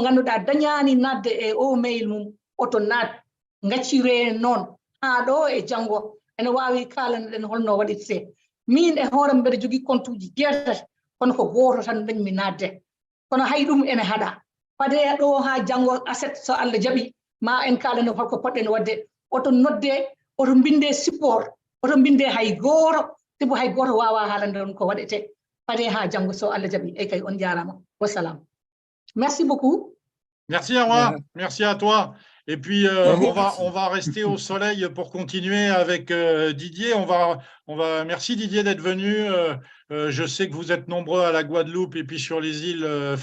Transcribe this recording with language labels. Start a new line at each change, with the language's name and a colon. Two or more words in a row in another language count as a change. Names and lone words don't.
Fula: ganduɗa dañani nadde e o mail mum oto nat gaccire noon ha ɗo e janggo ene wawi kalanoɗen holno waɗirte min e hoorem mbeɗa jogui compte uji jeetati kono ko goto tan dañmi nadde kono hay ɗum ene haɗa fade ɗo ha janggo aset so Allah jaaɓi ma en kalano holko poɗɗen wadde oto nodde oto binde support oto binde hay goto sibo hay goto wawa haalande on ko waɗete fade ha janggo so Allah jaaɓi e kay on jarama wassalam.
French: Merci beaucoup. Merci Awa, merci à toi. Et puis on va rester au soleil pour continuer avec Didier. Merci Didier d'être venu. Je sais que vous êtes nombreux à la Guadeloupe et puis sur les îles francophones.